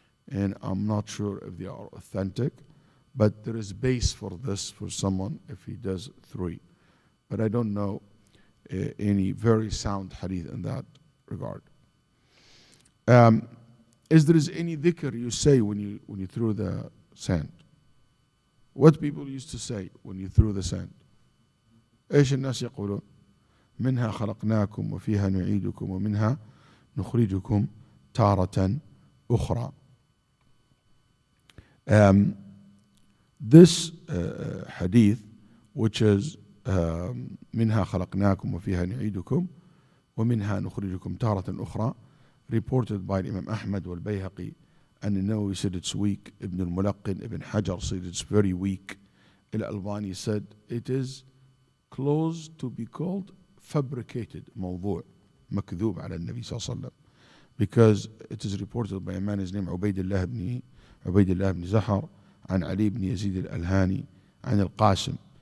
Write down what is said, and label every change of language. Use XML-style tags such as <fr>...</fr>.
<en>And I'm not sure if they are authentic, but there is base for this for someone if he does 3. But I don't know any very sound hadith in that regard. Is there any dhikr you say when you throw the sand? What people used to say when you threw the sand?</en> <ar>ايش الناس يقولون؟ منها خلقناكم وفيها نعيدكم ومنها نخرجكم تارة أخرى.</ar> <en>This hadith, which is</en> <ar>منها خلقناكم وفيها نعيدكم ومنها نخرجكم تارة أخرى,</ar> <en>reported by Imam Ahmad wal Bayhaqi, and Nawawi said it's weak. Ibn al-Mulaqqin, Ibn Hajar said it's very weak. Al-Albani said it is close to be called fabricated,</en> <ar>موضوع, مكذوب على النبي صلى الله عليه وسلم,</ar> <en>because it is reported by a man, his name Ubaydullah ibn Zahar, and Ali ibn Yazid al-Alhani, and al-Qasim.</en>